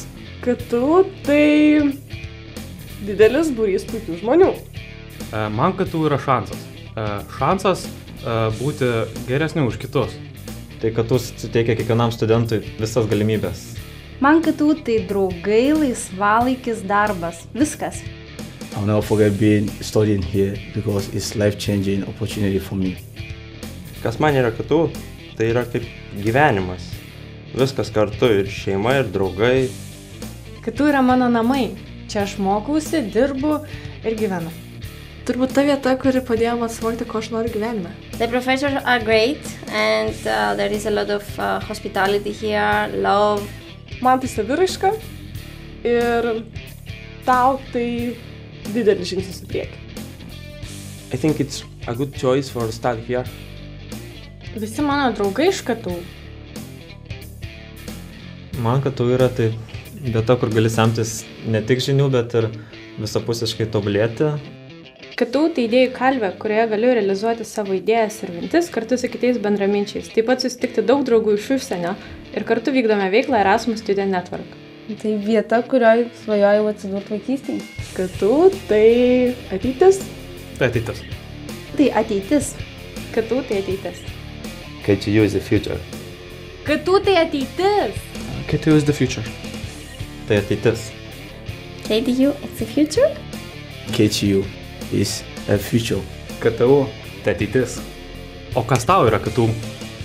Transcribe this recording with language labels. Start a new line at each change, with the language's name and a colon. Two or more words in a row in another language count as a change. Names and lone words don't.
Lithuanian: KTU tai didelis būrys puikių žmonių. Man KTU yra šansas. Šansas būti geresniu už kitus. Tai KTU suteikia kiekvienam studentui visas galimybės. Man KTU tai draugai, laisvalaikis, darbas. Viskas.
English: I'll never forget studying here because it's life-changing opportunity for me.
Lithuanian: Kas man yra KTU, tai yra kaip gyvenimas. Viskas kartu, ir šeima, ir draugai. KTU yra mano namai. Čia aš mokausi, dirbu ir gyvenu. Turbūt ta vieta, kuri padėjo man suvokti, ko aš noriu gyvenime.
English: The professors are great and there is a lot of hospitality here, love.
Lithuanian: Man tai saviraiška ir tau tai didelis žingsnis į priekį.
English: I think it's a good choice for study here.
Lithuanian: Visi mano draugai iš KTU. Man KTU yra tai vieta, kur gali semtis ne tik žinių, bet ir visapusiškai tobulėti. KTU tai idėjų kalvė, kurioje galiu realizuoti savo idėjas ir mintis kartu su kitais bendraminčiais. Taip pat susitikti daug draugų iš užsienio ir kartu vykdome veiklą Erasmus Student Network. Tai vieta, kurioje svajojau atsidurti vaikystėje. KTU tai ateitis. Tai ateitis. Tai ateitis. KTU tai ateitis.
English: KTU is the future.
Lithuanian: KTU tai ateitis.
English: KTU is the future.
Lithuanian: Tai ateitis.
English: KTU is the future? KTU is a future.
Lithuanian: KTU tai ateitis. O kas tau yra KTU?